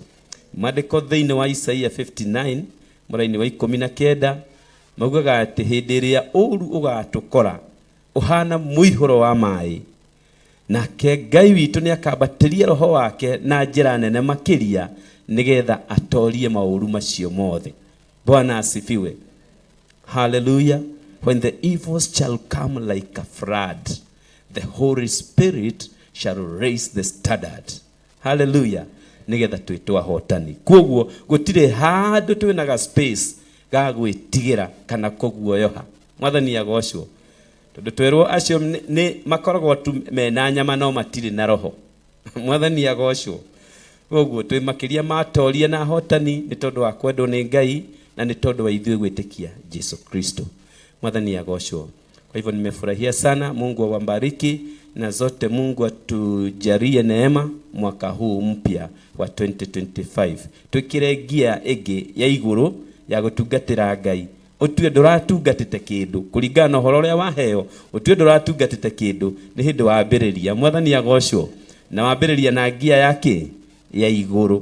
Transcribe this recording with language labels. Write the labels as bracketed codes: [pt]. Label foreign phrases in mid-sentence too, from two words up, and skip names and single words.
[ki] Maandĩko thĩinĩ wa Isaia 59 mũraini wa 19 maugaga atĩ hĩndĩ ĩrĩa ũru ũgatũkora ũhana mũihũro wa maĩ, nake Ngai witũ nĩ akambatĩria roho wake na njĩra nene makĩria nĩgetha atorie maũru macio mothe. [sw] Bwana asifiwe. Hallelujah. [en] When the evils shall come like a flood, the Holy Spirit shall raise the standard. Hallelujah. [ki] Nĩgetha twĩtwo ahotani. Koguo gũtirĩ handũ twĩnaga space ga gwĩtigĩra kana kũguoyoha. Mwathani agocwo. Tondũ twerwo acio nĩ makoragwo tu mena nyama no matirĩ na roho. Mwathani agocwo. Koguo twĩ makĩria matoria na ahotani nĩ tondũ wa kwendwo nĩ Ngai na nĩ tondũ wa ithuĩ gwĩtĩkia Yesu Kristo. Mwathani agocwo. [sw] Kwa hivyo nimefurahia sana. Mungu awabariki na zote. Mungu atujalie neema mwaka huu mpya wa 2025. [ki] Twikire gia ĩngĩ ya igũrũ ya gũtungatĩra Ngai. Ũtue ndũratungatĩte kĩndũ kũringana na ũhoro ũrĩa waheo. Ũtue ndũratungatĩte kĩndũ nĩ hĩndĩ wambĩrĩria. Mwathani agocwo. Na wambĩrĩria na gia yake ya igũrũ.